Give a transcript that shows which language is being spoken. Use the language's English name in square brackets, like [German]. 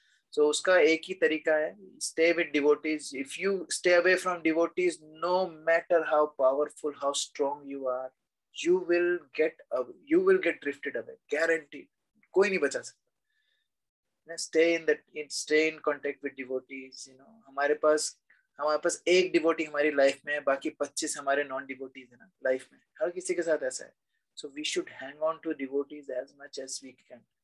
[Hindi] So उसका एक ही तरीका है, [English] stay with devotees. If you stay away from devotees, no matter how powerful, how strong you are, you will get drifted away, guaranteed. [Hindi] कोई नहीं बचा सकता। [English] Stay in contact with devotees. [Hindi] हमारे पास एक डिवोटी हमारी लाइफ में है, बाकी 25 हमारे नॉन डिवोटीज है ना लाइफ में। हर किसी के साथ ऐसा है। [English] So we should hang on to devotees as much as we can.